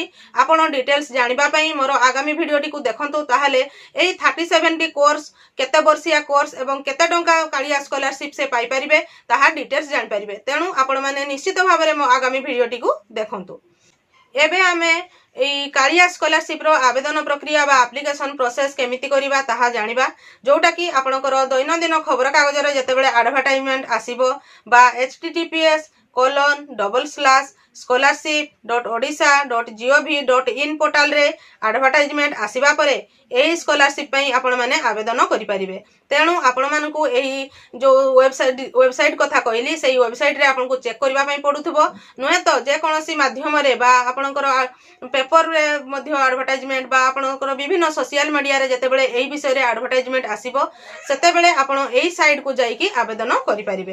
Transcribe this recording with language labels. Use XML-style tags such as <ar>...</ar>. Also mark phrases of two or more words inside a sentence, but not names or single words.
<or>ଆପଣ ଡିଟେଲ୍ସ ଜାଣିବା ପାଇଁ ମୋର ଆଗାମୀ ଭିଡ଼ିଓଟିକୁ ଦେଖନ୍ତୁ, ତାହେଲେ ଏହି 30-70 କୋର୍ସ କେତେ ବର୍ଷିଆ କୋର୍ସ ଏବଂ କେତେ ଟଙ୍କା କାଳିଆ ସ୍କଲାରସିପ୍ ସେ ପାଇପାରିବେ ତାହା ଡିଟେଲ୍ସ ଜାଣିପାରିବେ। ତେଣୁ ଆପଣମାନେ ନିଶ୍ଚିତ ଭାବରେ ମୋ ଆଗାମୀ ଭିଡ଼ିଓଟିକୁ ଦେଖନ୍ତୁ। ଏବେ ଆମେ এই কাଳିଆ স্কলারশিপ্ର ଆବେଦନ ପ୍ରକ୍ରିୟା ବା</or> <en>application process</en> <or>କେମିତି କରିବା ତାହା ଜାଣିବା, ଯେଉଁଟାକି ଆପଣଙ୍କର ଦୈନନ୍ଦିନ ଖବରକାଗଜରେ ଯେତେବେଳେ ଆଡ଼ଭର୍ଟାଇଜମେଣ୍ଟ ଆସିବ ବା https://scholarship.odisha.gov.in ପୋର୍ଟାଲରେ ଆଡ଼ଭର୍ଟାଇଜମେଣ୍ଟ ଆସିବା ପରେ ଏହି ସ୍କଲାରସିପ୍ ପାଇଁ ଆପଣମାନେ ଆବେଦନ କରିପାରିବେ। ତେଣୁ ଆପଣମାନଙ୍କୁ ଏହି ଯେଉଁ ୱେବସାଇଟ୍ କଥା କହିଲି ସେହି ୱେବସାଇଟ୍ରେ ଆପଣଙ୍କୁ ଚେକ୍ କରିବା ପାଇଁ ପଡ଼ୁଥିବ, ନୁହେଁ ତ ଯେକୌଣସି ମାଧ୍ୟମରେ ବା ଆପଣଙ୍କର পেপরে ମଧ୍ୟ ଆଡ଼ଭର୍ଟାଇଜମେଣ୍ଟ ବା ଆପଣଙ୍କର ବିଭିନ୍ନ</or> <en>social mediaରେ</en> <or>ଯେତେବେଳେ ଏହି ବିଷୟରେ ଆଡ଼ଭର୍ଟାଇଜମେଣ୍ଟ ଆସିବ ସେତେବେଳେ ଆପଣ ଏହି ସାଇଟ୍କୁ ଯାଇକି ଆବେଦନ କରିପାରିବେ।</or>